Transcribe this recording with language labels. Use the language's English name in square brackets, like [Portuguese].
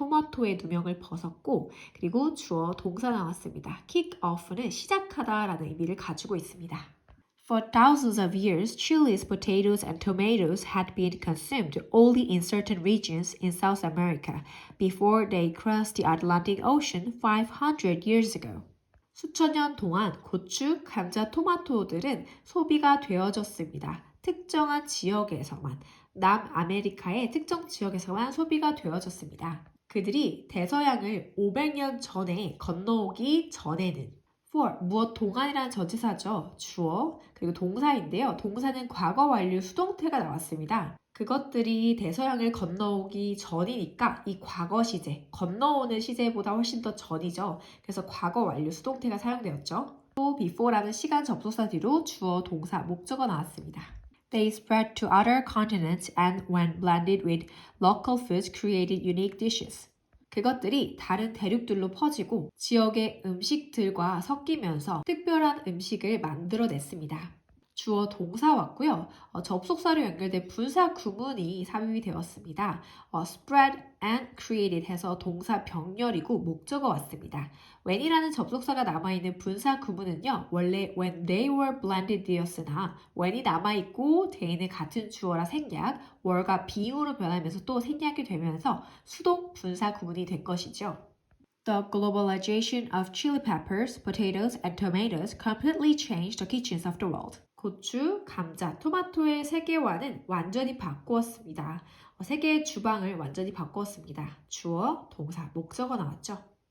[Korean] 토마토의 누명을 벗었고 그리고 주어 동사 나왔습니다. kick off는 시작하다라는 의미를 가지고 있습니다. [English] For thousands of years, chilies, potatoes, and tomatoes had been consumed only in certain regions in South America before they crossed the Atlantic Ocean 500 years ago. [Korean] 수천 년 동안 고추, 감자, 토마토들은 소비가 되어졌습니다. 특정한 지역에서만, 남아메리카의 특정 지역에서만 소비가 되어졌습니다. 그들이 대서양을 500년 전에 건너오기 전에는 for, 무엇 동안이라는 전치사죠. 주어, 그리고 동사인데요. 동사는 과거 완료 수동태가 나왔습니다. 그것들이 대서양을 건너오기 전이니까 이 과거 시제, 건너오는 시제보다 훨씬 더 전이죠. 그래서 과거 완료 수동태가 사용되었죠. 또 before라는 시간 접속사 뒤로 주어, 동사, 목적어 나왔습니다. [English] They spread to other continents and when blended with local foods created unique dishes. [Korean] 그것들이 다른 대륙들로 퍼지고 지역의 음식들과 섞이면서 특별한 음식을 만들어냈습니다. 주어 동사 왔고요. 접속사로 연결된 분사 구문이 삽입이 되었습니다. [English] spread and created [Korean] 해서 동사 병렬이고 목적어 왔습니다. when이라는 접속사가 남아있는 분사 구문은요. 원래 [English] when they were blended [Korean] 였으나 when이 남아있고 they는 같은 주어라 생략, were가 being으로 변하면서 또 생략이 되면서 수동 분사 구문이 된 것이죠. [English] The globalization of chili peppers, potatoes, and tomatoes completely changed the kitchens of the world. [Korean] 고추, 감자, 토마토의 세계화는 완전히 바꾸었습니다. 세계의 주방을 완전히 바꾸었습니다. 주어, 동사, 목적어 나왔죠.